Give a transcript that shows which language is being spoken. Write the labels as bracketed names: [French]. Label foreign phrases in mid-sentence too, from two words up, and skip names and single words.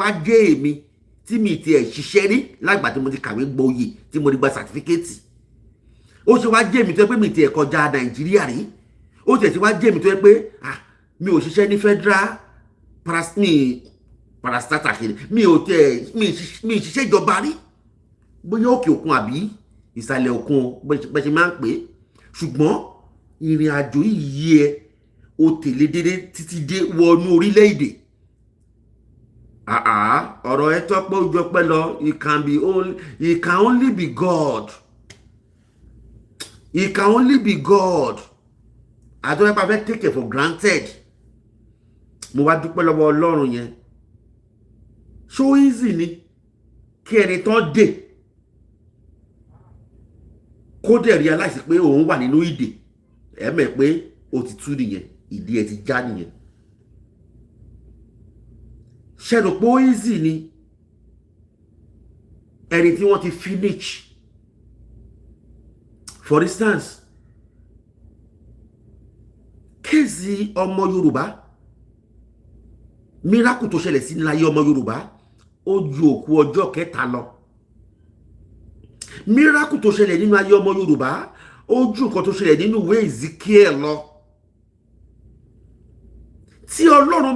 [Yoruba] wá jẹ́ èmi tí mi ti ẹ̀ ṣiṣẹ́ rí lágbà tí mo ti kàwé gboyè tí mo ti gba certificate ó ṣe wá jẹ́ èmi tó yẹ pé mi ti ẹ̀ kọjá Nàìjíríà rí ó ti ẹ̀ ti wá jẹ́ èmi tó yẹ pé mi ò ṣiṣẹ́ ní [English] federal parastatal [Yoruba] kiri mi ò tẹ̀ mi ṣiṣẹ́ ìjọba rí bóyá òkè òkun àbí ìsàlẹ̀ òkun bẹ́ẹ̀ ṣe máa ń pè é ṣùgbọ́n ìrìn àjò yìí ẹ ó tẹ̀lé dédé títí dé wọnú orílẹ̀-èdè ọ̀rọ̀ ẹ tọ́pẹ́ ojú ọpẹ́ lọ [English] it can only be God it can only be God [Yoruba] àtọ́wẹ́pá fẹ́ [English] take it for granted [Yoruba] mo wá dúpẹ́ lọ́wọ́ Ọlọ́run yẹn [English] so easy [Yoruba] ni kí ẹni tán dè kó dẹ̀ realize pé òun wà nínú ìdè ẹ̀mẹ̀ pé ó ti tú nìyẹn ìdí ẹ̀ ti já nìyẹn ṣẹ́nu pé ó easy ni ẹni tí wọ́n ti [English] finish for instance [Yoruba] kéèsì ọmọ Yorùbá miracle tó ṣẹlẹ̀ sí ní ayé ọmọ Yorùbá ó ju òkú ọjọ́ kẹta lọ miracle tó ṣẹlẹ̀ nínú ayé ọmọ Yorùbá ó ju nǹkan tó ṣẹlẹ̀ nínú ìwé Ezekiel lọ tí Ọlọ́run